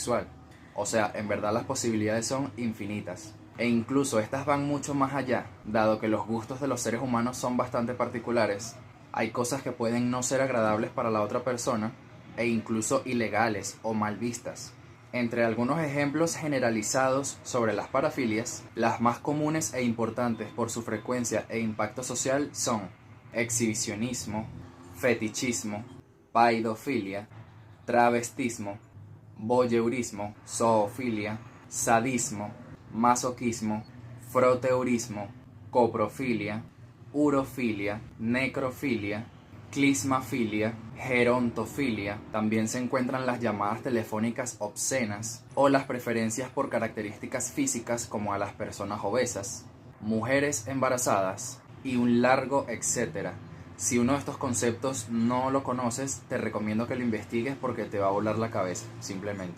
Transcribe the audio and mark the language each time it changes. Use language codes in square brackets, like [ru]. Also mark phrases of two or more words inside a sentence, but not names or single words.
[es] O sea, en verdad las posibilidades son infinitas. E incluso estas van mucho más allá, dado que los gustos de los seres humanos son bastante particulares. Hay cosas que pueden no ser agradables para la otra persona e incluso ilegales o mal vistas. Entre algunos ejemplos generalizados sobre las parafilias, las más comunes e importantes por su frecuencia e impacto social son exhibicionismo, fetichismo, paidofilia, travestismo, voyeurismo, zoofilia, sadismo, masoquismo, froteurismo, coprofilia, urofilia, necrofilia, clismafilia, gerontofilia. También se encuentran las llamadas telefónicas obscenas o las preferencias por características físicas como a las personas obesas, mujeres embarazadas y un largo etcétera. Si uno de estos conceptos no lo conoces, te recomiendo que lo investigues porque te va a volar la cabeza, simplemente.